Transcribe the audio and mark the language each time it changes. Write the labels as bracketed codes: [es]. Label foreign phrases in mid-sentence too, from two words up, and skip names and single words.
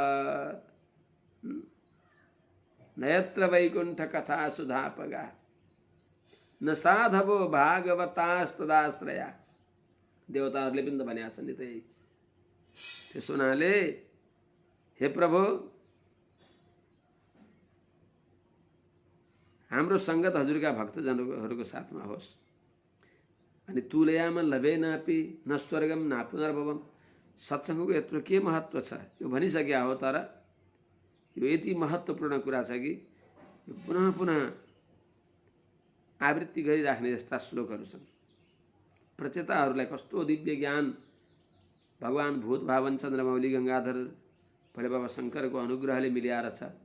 [sa] नयत्र वैकुण्ठ कथा सुधापगा न साधवो भागवतास्तदाश्रया। [ne] देवताहरूले पनि त भनेका छन् नि। त्यही त्यसो हुनाले हे प्रभु, हाम्रो संगत हजुरका भक्तजनहरूको साथमा होस्। [sa] अनि तुलयाम लभेनापि न स्वर्गम न पुनर्भवम। [ne] सत्संगको यत्रो के महत्व छ यो भनिसक्या हो। तर यो यति महत्त्वपूर्ण कुरा छ कि पुनः पुनः आवृत्ति गरिराख्ने जस्ता श्लोकहरू छन्। प्रचेताहरूलाई कस्तो दिव्य ज्ञान भगवान भूत भावन चन्द्रमौली गंगाधर भोले बाबा शंकरको अनुग्रहले मिलिएर छ।